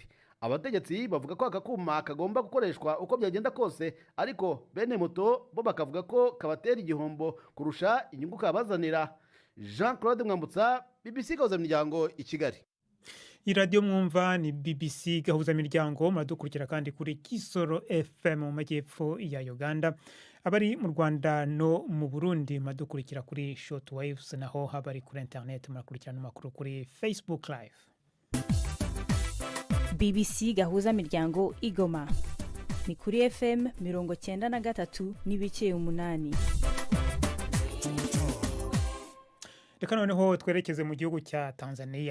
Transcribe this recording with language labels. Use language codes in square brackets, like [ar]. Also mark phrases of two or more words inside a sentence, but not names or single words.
[rw] Abategetsi bavuga ko aka kuma kagomba gukoreshwa uko byagenda kose, ariko bene moto bo bakavuga ko kabatera igihombo kurusha inyungu kabazanira. Jean Claude Mwambutsa, BBC Gahuzamiryango i Kigali. iradiyo mwumva ni BBC Gahuzamiryango, muradukurikira kandi kuri Kisoro FM mu majyepfo ya Uganda. Abari mu Rwanda no mu Burundi muradukurikira kuri Shortwaves, naho abari kuri internet murakurikirana amakuru kuri Facebook Live. BBC Gahuzamiryango Igoma ni kuri FM 93 n'ibice 8. Reka noneho twerekeze mu gihugu cya Tanzania.